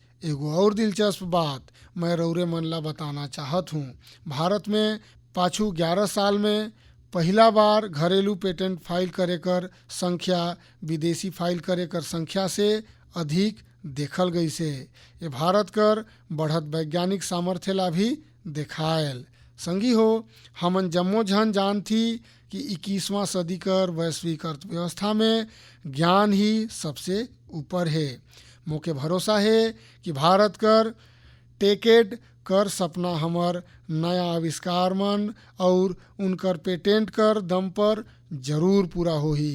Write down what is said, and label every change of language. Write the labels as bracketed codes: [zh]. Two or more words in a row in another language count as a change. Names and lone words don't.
[hne] एगो और दिलचस्प बात मैं रौरे मन ला बताना चाहत हूँ। भारत में पाछू 11 साल में पहला बार घरेलू पेटेंट फाइल करे कर संख्या विदेशी फाइल करे कर संख्या से अधिक देखल गई से। ये भारत कर बढ़त वैज्ञानिक सामर्थ्य ला भी देखायल। संगी हो, हमन जम्मो झन जानथी कि 21वां सदी कर वैश्विक अर्थव्यवस्था में ज्ञान ही सबसे ऊपर है। मोके भरोसा है कि भारत कर टेकेड कर सपना हमर नया आविष्कार मन और उनकर पेटेंट कर दम पर जरूर पूरा होही।